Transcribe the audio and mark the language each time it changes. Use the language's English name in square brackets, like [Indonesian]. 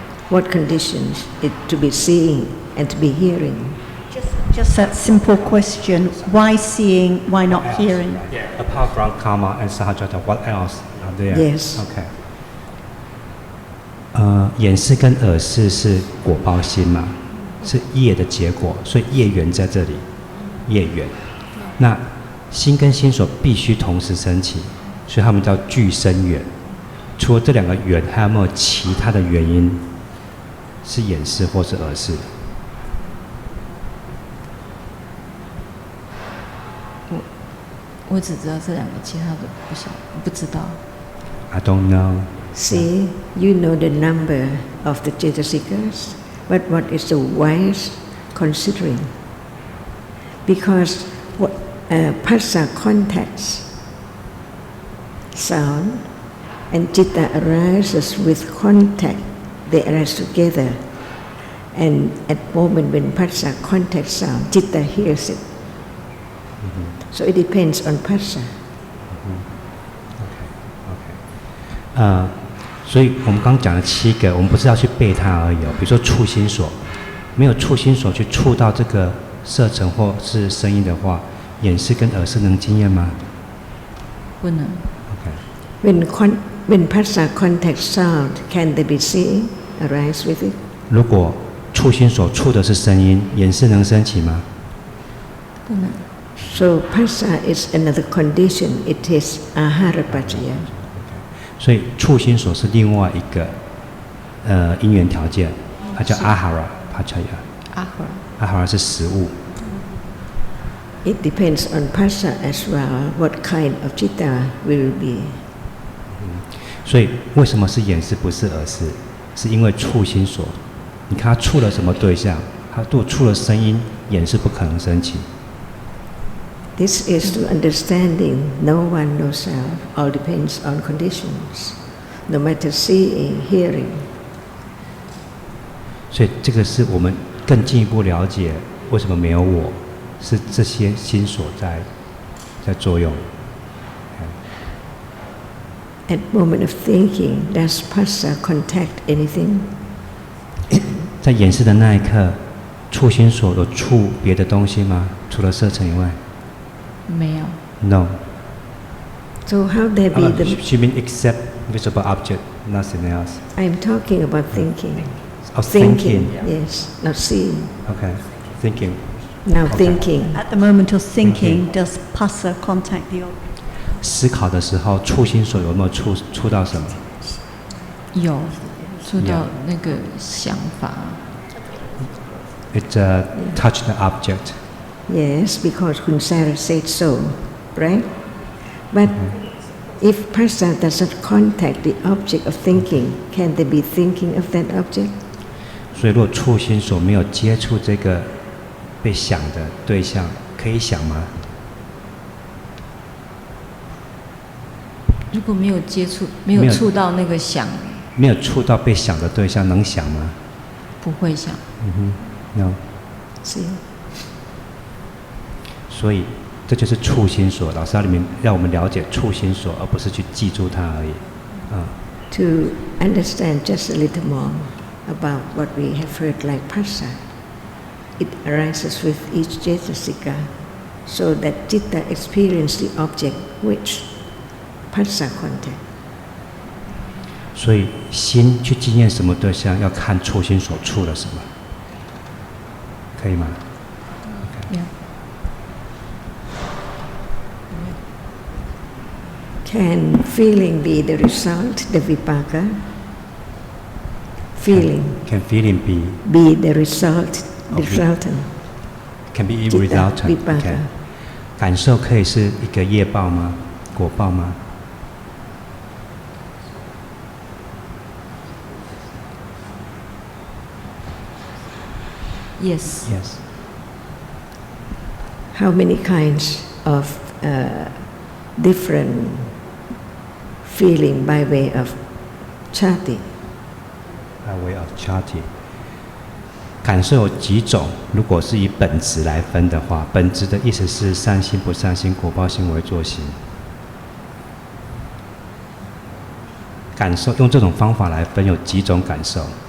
[English] What conditions it to be seeing and to be hearing? Just that simple question, why seeing, why not hearing? Yeah. Apart from karma and sahajata, what else are there? Yes. Okay. [Chinese] 眼识跟耳识是果报心嘛，是业的结果，所以业缘在这里，业缘。那心跟心所必须同时升起，所以他们叫俱生缘。除了这两个缘，还有没有其他的原因是眼识或是耳识？我只知道这两个，其他的不知道。 [English] I don't know. See, you know the number of the Cetasikas, but what is the wise considering? Because what phassa contacts sound, and citta arises with contact. They arise together, and at moment when phassa contacts sound, citta hears it. So it depends on phassa. OK， [Chinese] 所以我们刚讲了7个，我们不是要去背它而已哦。比如说触心所，没有触心所去触到这个色尘或是声音的话，眼识跟耳识能经验吗？不能。 [English] OK。 When phassa contacts sound, can they be seeing arise with it? [Chinese] 如果触心所触的是声音，眼识能升起吗？不能。 [English] So phassa is another condition. It is ahara pacaya. [Chinese] 所以触心所是另外一个因缘条件，它叫阿哈拉帕恰亚。阿哈拉是食物。 [English] It depends on phassa as well. What kind of citta will be? [Chinese] 所以为什么是眼识不是耳识？是因为触心所。你看他触了什么对象？他如果触了声音，眼识不可能升起。 [English] This is to understanding no one, no self. All depends on conditions. No matter seeing, hearing. [Chinese] 所以这个是我们更进一步了解为什么没有我，是这些心所在作用。 [English] At moment of thinking, does phassa contact anything? [Chinese] 在眼识的那一刻，触心所有触别的东西吗？除了色尘以外？没有。 [English] No. So how there be the? She mean except visible object, nothing else. I'm talking about thinking. Oh, thinking. Yes, not seeing. Okay, thinking. Now Okay. thinking. At the moment of thinking, does phassa contact the object? [Chinese] 思考的时候，触心所有没有触到什么？有，触到那个想法。 [English] It touched the object. Yes, because Kunsara said so, right? But if phassa doesn't contact the object of thinking, can they be thinking of that object? [Chinese] 所以，如果触心所没有接触这个被想的对象，可以想吗？如果没有接触，没有触到那个想，没有触到被想的对象，能想吗？不会想。 [English] No. See? [Chinese] 所以这就是触心所。老师在里面让我们了解触心所，而不是去记住它而已。 [English] To understand just a little more about what we have heard like phassa, it arises with each cetasika, so that citta experience the object which phassa contact. [Chinese] 所以心去经验什么对象，要看触心所触了什么，可以吗？ [English] Yeah. Can feeling be the result, the vipaka? Feeling Can feeling be the result, the resultant? can be a Citta, resultant. vipaka. Okay. [Chinese] 感受可以是一个业报吗？果报吗？ [English] Yes. Yes. How many kinds of different feeling by way of chati? By way of chati. [Chinese] 感受有几种？如果是以本质来分的话，本质的意思是善心、不善心、果报心、为作心。感受用这种方法来分有几种感受？